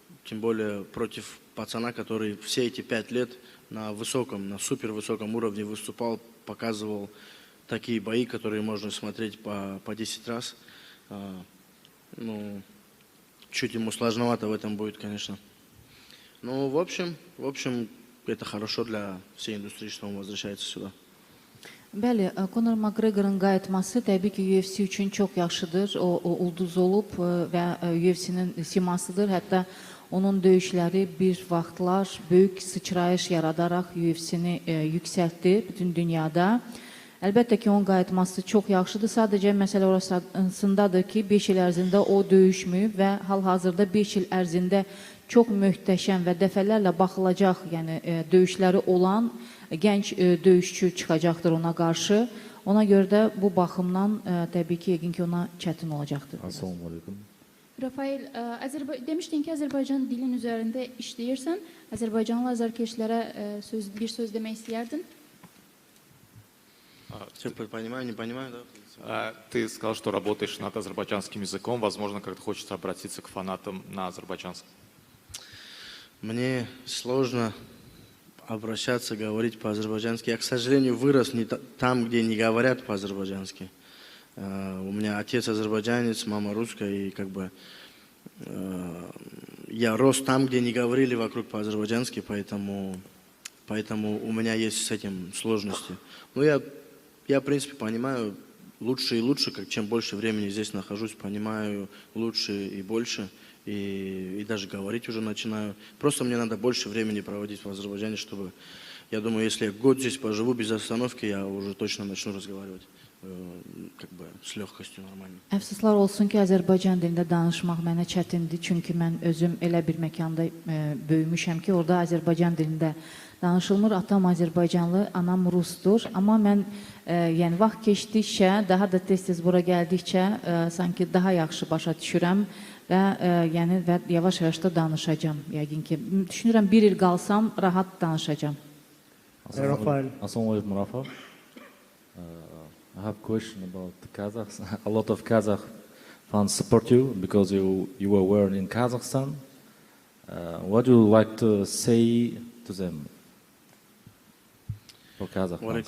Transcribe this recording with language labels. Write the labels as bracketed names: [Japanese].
[Russian] Тем более против пацана, который все эти 5 лет на высоком, на супервысоком уровне выступал, показывал такие бои, которые можно смотреть по 10 раз. Ну, чуть ему сложновато в этом будет, конечно. Но в общем, это хорошо для всей индустрии, что он возвращается сюда. [Azerbaijani] Bəli, Conor McGregorun qayıtması təbii ki, UFC üçün çox yaxşıdır. O ulduz olub və UFC-nin simasıdır. Hətta onun döyüşləri bir vaxtlar böyük sıçrayış yaradaraq UFC-ni yüksəltdi bütün dünyada. Əlbəttə ki, onun qayıtması çox yaxşıdır. Sadəcə məsələ orasındadır ki, 5 il ərzində o döyüşməyib və hal-hazırda 5 il ərzində çox möhtəşəm və dəfələrlə baxılacaq, yəni döyüşləri olan gənc döyüşçü çıxacaqdır ona qarşı. Ona görə də bu baxımdan təbii ki, yəqin ki, ona çətin olacaqdır. [Arabic] Assalamu alaikum. [Azerbaijani] Rafael, demiştin ki Azərbaycan dilin üzərində işləyirsən. Azərbaycanlı azarkeşlərə bir söz demək istəyərdin? [Russian] Понимаю, не понимаю, да? Ты сказал, что работаешь над азербайджанским языком. Возможно, как-то хочется обратиться к фанатам на азербайджанском. Мне сложно обращаться, говорить по-азербайджански. Я, к сожалению, вырос не там, где не говорят по-азербайджански. У меня отец азербайджанец, мама русская, и как бы я рос там, где не говорили вокруг по-азербайджански, поэтому у меня есть с этим сложности. Но я, в принципе, понимаю лучше и лучше, чем больше времени здесь нахожусь, понимаю лучше и больше, и даже говорить уже начинаю. Просто мне надо больше времени проводить в Азербайджане, чтобы, я думаю, если я год здесь поживу без остановки, я уже точно начну разговаривать как бы с lehkостью нормально. [Azerbaijani] Əfsuslar olsun ki, Azərbaycan dilində danışmaq mənə çətindir, çünki mən özüm elə bir məkanda böyümüşəm ki, orada Azərbaycan dilində danışılmır. Atam Azərbaycanlı, anam Rusdur. Amma mən yəni vaxt keçdikcə, daha da tez-tez bura gəldikcə sanki daha yaxşı başa düşürəm və yəni yavaş-yavaş da danışacağam. Yəqin ki, düşünürəm 1 il qalsam rahat danışacağam. [Arabic] Rafael. Assalamu alaikum, Rafael. [English] I have a question about the Kazakhs. A lot of Kazakh fans support you because you were born in Kazakhstan. What do you like to say to them? For Kazakh [Arabic] Wa alaikum